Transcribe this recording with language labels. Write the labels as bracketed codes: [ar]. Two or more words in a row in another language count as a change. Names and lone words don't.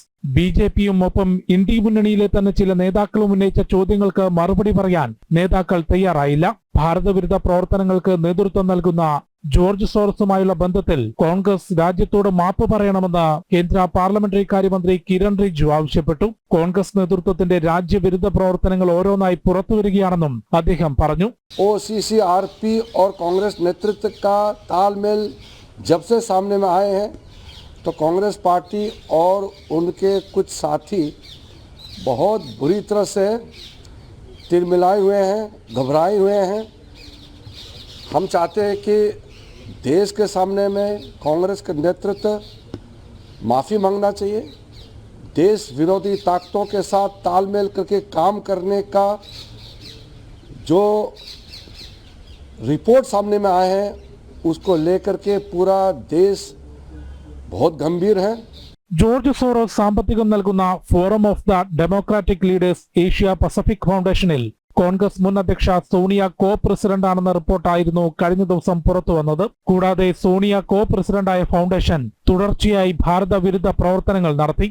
[ml] ബി.ജെ.പിയും ഒപ്പം ഇന്ത്യ മുന്നണിയിലെ തന്നെ ചില നേതാക്കളും ഉന്നയിച്ച ചോദ്യങ്ങൾക്ക് മറുപടി പറയാൻ നേതാക്കൾ തയ്യാറായില്ല. ഭാരതവിരുദ്ധ പ്രവർത്തനങ്ങൾക്ക് നേതൃത്വം നൽകുന്ന ജോർജ് സോറസുമായുള്ള ബന്ധത്തിൽ കോൺഗ്രസ് രാജ്യത്തോട് മാപ്പ് പറയണമെന്ന് കേന്ദ്ര പാർലമെന്ററി കാര്യമന്ത്രി കിരൺ റിജിജു ആവശ്യപ്പെട്ടു. കോൺഗ്രസ് നേതൃത്വത്തിന്റെ രാജ്യവിരുദ്ധ പ്രവർത്തനങ്ങൾ ഓരോന്നായി പുറത്തുവരികയാണെന്നും അദ്ദേഹം പറഞ്ഞു. [hi] OCC, RP और कांग्रेस नेतृत्व का तालमेल जब से सामने में आए हैं तो कांग्रेस पार्टी और उनके कुछ साथी बहुत बुरी तरह से तिलमिलाए हुए हैं, घबराए हुए हैं. हम चाहते हैं कि देश के सामने में कांग्रेस का नेतृत्व माफ़ी मांगना चाहिए. देश विरोधी ताकतों के साथ तालमेल करके काम करने का जो रिपोर्ट सामने में आए हैं उसको लेकर के पूरा देश बहुत गंभीर है. [ml] ജോർജ് സോറോസ് സാമ്പത്തികം നൽകുന്ന ഫോറം ഓഫ് ദ ഡെമോക്രാറ്റിക് ലീഡേഴ്സ് ഏഷ്യ പസഫിക് ഫൗണ്ടേഷനിൽ കോൺഗ്രസ് മുൻ അധ്യക്ഷ സോണിയ കോ പ്രസിഡന്റാണെന്ന റിപ്പോർട്ടായിരുന്നു കഴിഞ്ഞ ദിവസം പുറത്തുവന്നത്. കൂടാതെ സോണിയ കോ പ്രസിഡന്റായ ഫൗണ്ടേഷൻ തുടർച്ചയായി ഭാരതവിരുദ്ധ പ്രവർത്തനങ്ങൾ നടത്തി.